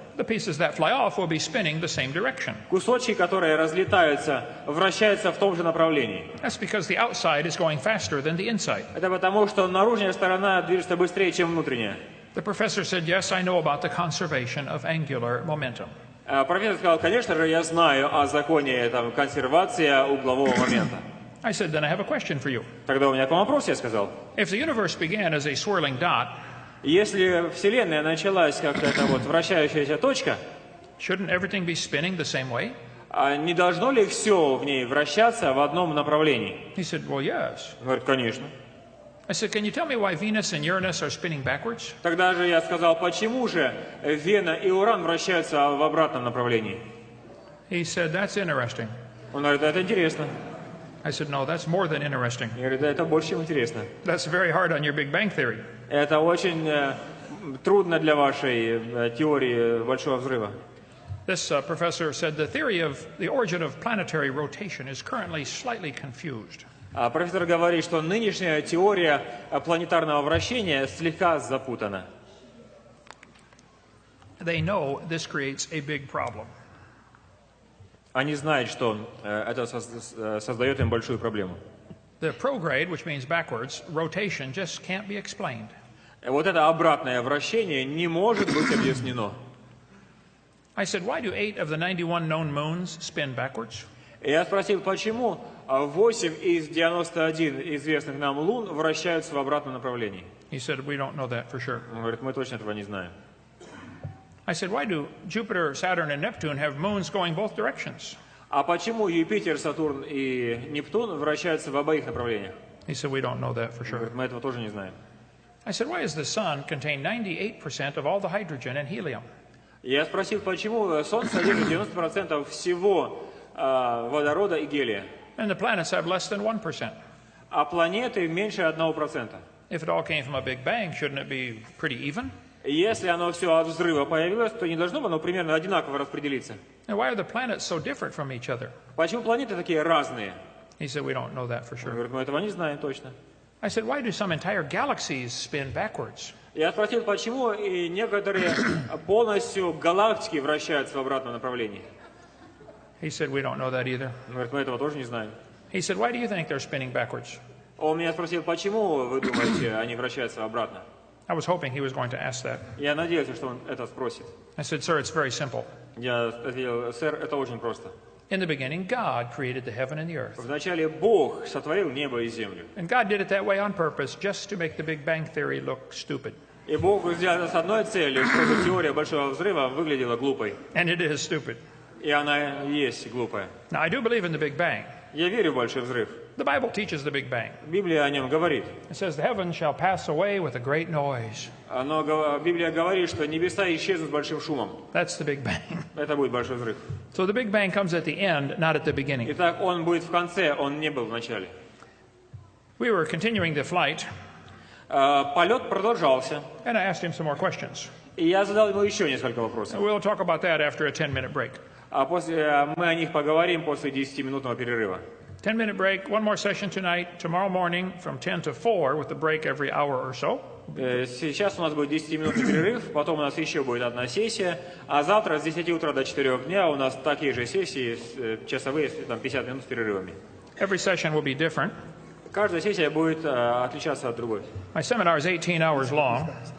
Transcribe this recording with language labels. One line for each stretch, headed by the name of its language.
English: the pieces that fly off will be spinning the same direction.
Russian: кусочки, которые разлетаются, вращаются в том же направлении.
English: That's because the outside is going faster than the inside.
Russian: Это потому, что наружная сторона движется быстрее, чем внутренняя.
English: The professor said, yes, I know about the conservation of angular momentum.
Russian: Профессор сказал, конечно же, я знаю о законе консервации углового момента.
English: I said, then I have a question for you.
Russian: Тогда у меня к вам вопрос, я сказал.
English: If the universe began as a swirling dot,
Russian: если Вселенная началась как эта вот вращающаяся точка,
English: shouldn't everything be spinning the same way?
Russian: не должно ли все в ней вращаться в одном направлении?
English: He said, well, yes.
Russian: Говорит, конечно.
English: I said, can you tell me why Venus and Uranus are spinning backwards?
Russian: Тогда же я сказал, почему же Вена и Уран вращаются в обратном направлении?
English: He said, that's interesting.
Russian: Он говорит, это интересно.
English: I said, no, that's more than interesting.
Russian: Я говорю, да, это больше, чем интересно.
English: That's very hard on your Big Bang theory.
Russian: Это очень трудно для вашей теории Большого взрыва.
English: This professor said the theory of the origin of planetary rotation is currently slightly confused.
Russian: Профессор говорит, что нынешняя теория планетарного вращения слегка запутана.
English: They know this creates a big problem.
Russian: Они знают, что это создает им большую проблему.
English: The prograde, which means backwards, rotation just can't be explained.
Russian: Вот это обратное вращение не может быть объяснено.
English: I said, why do 8 of the 91 known moons spin backwards?
Russian: Я спросил, почему 8 из 91 известных нам лун вращаются в обратном направлении.
English: He said, we don't know that for sure.
Russian: Он говорит, мы точно этого не знаем.
English: I said, why do Jupiter, Saturn, and Neptune have moons going both directions?
Russian: А почему Юпитер, Сатурн и Нептун вращаются в обоих направлениях?
English: He said, we don't know that for
Russian: Он
English: sure.
Russian: говорит, мы этого тоже не знаем.
English: I said, why does the sun contain 98% of all the hydrogen and helium?
Russian: Я спросил, почему Солнце содержит 90% всего водорода и гелия,
English: And the planets have less than 1%.
Russian: а планеты меньше 1%.
English: If it all came from a Big Bang, shouldn't it be pretty even?
Russian: Если оно все от взрыва появилось, то не должно бы оно примерно одинаково распределиться.
English: And why are the planets so different from each other?
Russian: Почему планеты такие разные?
English: He said, we don't know that for
Russian: Он
English: sure.
Russian: говорит, мы этого не знаем точно.
English: I said, why do some entire galaxies spin backwards?
Russian: Я спросил, почему и некоторые полностью галактики вращаются в обратном направлении.
English: He said, we don't know that either.
Russian: Он говорит, мы этого тоже не знаем.
English: He said, why do you think they're spinning backwards?
Russian: Он меня спросил, почему, вы думаете, они вращаются обратно?
English: I was hoping he was going to ask that.
Russian: Я надеялся, что он это спросит.
English: I said, sir, it's very simple.
Russian: Я ответил, сэр, это очень просто.
English: In the beginning, God created the heaven and the earth.
Russian: Вначале Бог сотворил небо и землю.
English: And God did it that way on purpose, just to make the Big Bang Theory look stupid.
Russian: И Бог сделал это с одной целью, чтобы теория Большого взрыва выглядела глупой.
English: And it is stupid.
Russian: И она и есть глупая.
English: Now, I do believe in the Big Bang.
Russian: Я верю в Большой взрыв.
English: The Bible teaches the Big Bang.
Russian: Библия о нем говорит.
English: It says, the heavens shall pass away with a great noise.
Russian: Библия говорит, что небеса исчезнут с большим шумом.
English: That's the Big Bang.
Russian: Это будет Большой взрыв.
English: So the Big Bang comes at the end, not at the beginning.
Russian: Итак, он будет в конце, он не был в начале.
English: We were continuing the flight,
Russian: Полет продолжался.
English: and I asked him some more questions.
Russian: И я задал ему еще несколько вопросов.
English: We'll talk about that after a 10-minute break.
Russian: А мы о них поговорим после 10-минутного перерыва.
English: 10-minute break, one more session tonight, tomorrow morning from 10 to 4 with a break every hour or so.
Russian: Сейчас у нас будет 10-минутный перерыв, потом у нас еще будет одна сессия, а завтра с 10 утра до 4 дня у нас такие же сессии, часовые, там 50 минут с перерывами.
English: Every session will be different.
Russian: Каждая сессия будет отличаться от другой.
English: My seminar is 18 hours long.